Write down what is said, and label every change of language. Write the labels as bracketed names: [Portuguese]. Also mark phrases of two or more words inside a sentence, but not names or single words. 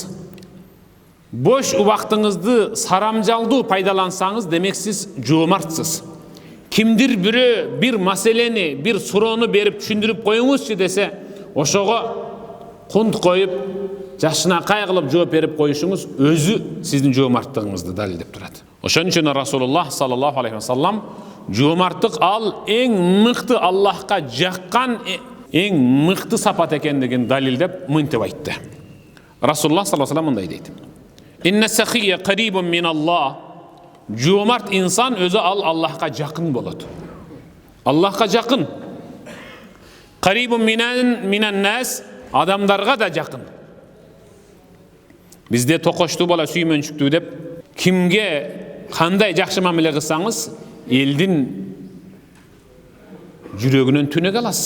[Kyrgyz] Бош убактыңызды сарамжалдуу пайдалансаңыз, демек сиз жомартсыз. Кимдир бирөө бир маселени, бир суроону берип түшүндүрүп коюңузчу десе, ошого кунт коюп, жакшынакай кылып жооп берип коюшуңуз өзү сиздин жомарттыгыңызды далилдеп турат. Ошон үчүн Расулуллах [Arabic] صلى الله عليه وسلم [Kyrgyz] жомарттык ал эң мыкты Аллахка жаккан эң мыкты сапат экендигин далилдеп мынтип айтты. Расулуллах [Arabic] صلى الله عليه وسلم [Kyrgyz] мындай дейт: [Arabic] إن السخي قريب من الله. [Kyrgyz] Жомарт инсан өзү ал Аллахка жакын болот. Аллахка жакын. [Arabic] قريب من الناس, [Kyrgyz] адамдарга да жакын. Бизде токоштуу бала сүймөнчүктүү деп, кимге кандай жакшы мамиле кылсаңыз, элдин жүрөгүнөн түнөк аласыз.